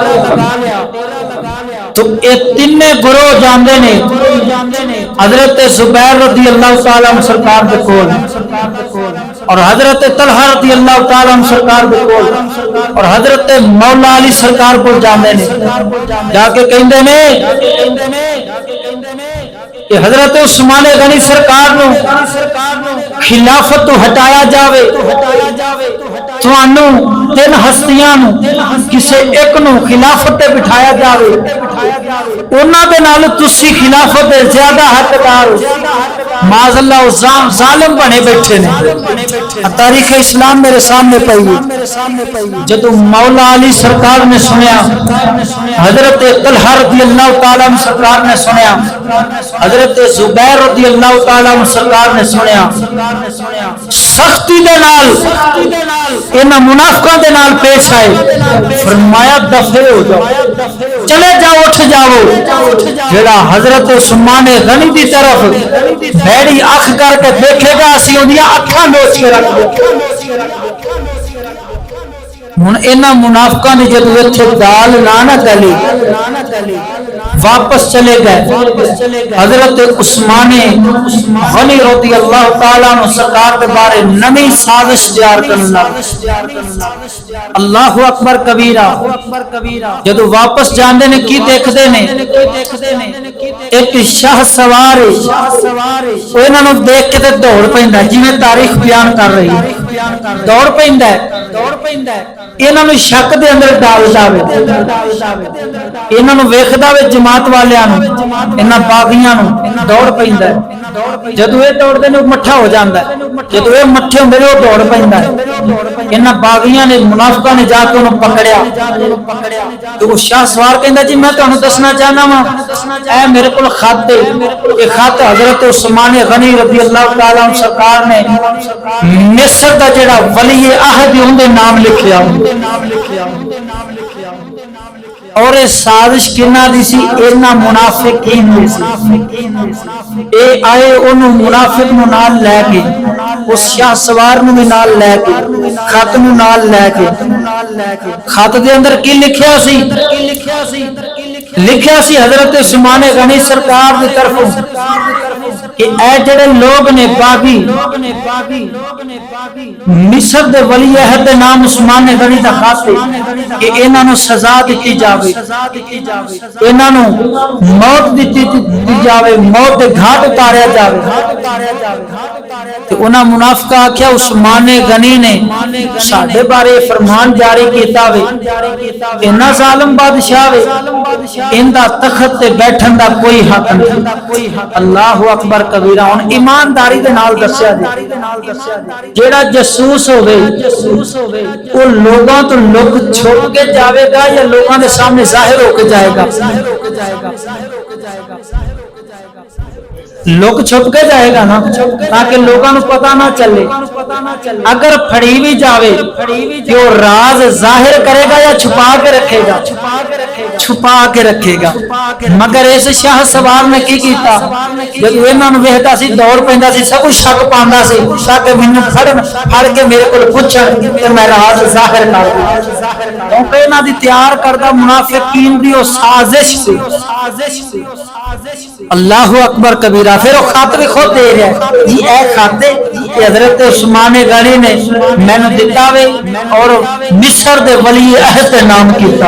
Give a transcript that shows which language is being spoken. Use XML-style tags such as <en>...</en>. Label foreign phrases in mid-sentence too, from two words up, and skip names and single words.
<pa>تو یہ تینے گروہ جاندے نے حضرت زبیر</pa> <ar>رضی اللہ تعالیٰ عنہ</ar> <pa>سرکار دے کول، اور حضرت طلحہ</pa> <ar>رضی اللہ تعالیٰ عنہ</ar> <pa>سرکار دے کول، اور حضرت مولا علی سرکار کو جاندے نے. جا کے کہندے نے کہ حضرت عثمان غنی سرکار نو خلافت تو ہٹایا جاوے، تانوں تین ہستیاں نو کسے ایک نو خلافت تے بٹھایا جاوے، انہاں دے نال تسی خلافت دے زیادہ حقدار ہو.</pa> <ar>معاذ اللہ</ar> <pa>ظالم بنے بیٹھے نے۔ تاریخ اسلام میرے سامنے پئی، جدو مولا علی سرکار نے سنیا، حضرت طلحہ</pa> <ar>رضی اللہ تعالیٰ عنہ</ar> <pa>سرکار نے سنیا، حضرت زبیر</pa> <ar>رضی اللہ تعالیٰ عنہ</ar> <pa>سرکار نے سنیا، سختی دے نال انہاں منافقاں دے نال پیش آئے، فرمایا دفع ہو جاؤ، چلے جاؤ، اٹھ جاؤ۔ جڑا حضرت عثمان غنی دی طرف بھیڑی اکھ کر کے دیکھے گا، اسی اودیاں اکھاں نوچ کے رکھ دیں۔ ہن انہاں منافقاں نے جدوں ایتھے دال نہ گلی، واپس چلے گئے، حضرت عثمان غنی</pa> <ar>رضی اللہ تعالیٰ عنہ</ar> <pa>سرکار کے بارے نئی سازش تیار کرنے لگے۔</pa> <ar>اللہ اکبر کبیرہ۔</ar> <pa>جدو واپس جاندے نے کی دیکھدے نے، ایک شاہ سوار وہ انہاں نوں دیکھ کے تے دوڑ پیندا ہے، جویں تاریخ بیان کر رہی ہے، دوڑ پیندا ہے، انہاں نوں شک دے اندر ڈال جاوے، انہاں نوں ویکھدا وے جماعت والیاں نوں، انہاں باغیاں نوں، دوڑ پیندا ہے۔ جدو یہ دوڑدے نے مٹھا ہو جاندا ہے، جدو یہ مٹھے ہوندے نے وہ دوڑ پیندا ہے۔ انہاں باغیاں نے، منافقاں نے جا کے انہوں پکڑیا، تو وہ شاہ سوار کہندا جی میں تانوں دسنا چاہنا وا، اے میرے کول خط ہے، یہ خط حضرت عثمان غنی</pa> <ar>رضی اللہ تعالیٰ عنہ</ar> <pa>سرکار نے مصر دا جڑا ولی عہد ہے اندے نام لکھیا، اور یہ سازش کنہ دی سی؟ اینا منافقین دی سی۔ اے آئے انہوں منافق نو نال لے کے، اس شاہ سوار نو بھی نال لے کے، خط نو نال لے کے، خط دے اندر کی لکھیا سی؟ لکھیا سی حضرت عثمان غنی سرکار دی طرفوں کہ اے جڑے لوگ نے باغی، مصر دے ولی عہد دے نام عثمان غنی دا خط ہے کہ انہاں نوں سزا دتی جاوے، انہاں نوں موت دتی جاوے، موت دے گھاٹ اتاریا جاوے۔ تے انہاں منافقہ آکھیا عثمان غنی نے ساڈے بارے فرمان جاری کیتا وے، انہاں ظالم بادشاہ وے، اندا تخت تے بیٹھن دا کوئی حق نہیں۔</pa> <ar>اللہ اکبر کبیرہ۔</ar> <pa>ہن ایمانداری دے نال دسیا جی، جیڑا جاسوس ہوے وہ لوگاں تو لک چھپ کے جاوے گا یا لوگاں دے سامنے ظاہر ہو کے جائے گا؟</pa> <ur>لوگ چھپ کے جائے گا نا، تاکہ لوگوں پتہ نہ چلے۔ اگر پھڑی بھی جاوے کہ وہ راز ظاہر کرے گا یا چھپا کے رکھے گا؟ چھپا کے رکھے گا۔</ur> <pa>مگر اس شاہ سوار نے کی کیتا؟ جب انہاں نوں ویکھدا سی دوڑ پیندا سی، سب کچھ شک پاندا سی کہ مینوں پھڑ کے میرے کول پوچھن تے میں راز ظاہر کر دوں، کیونکہ انہاں دی تیار کردہ منافقین دی وہ سازش سی۔</pa> <ar>اللہ اکبر کبیرہ۔</ar> <pa>پھر وہ خط بھی خود دے رہا ہے، یہ اے خط کہ حضرت عثمان غنی نے میں نے دتا وے اور مصر دے ولی عہد نام کیتا۔</pa>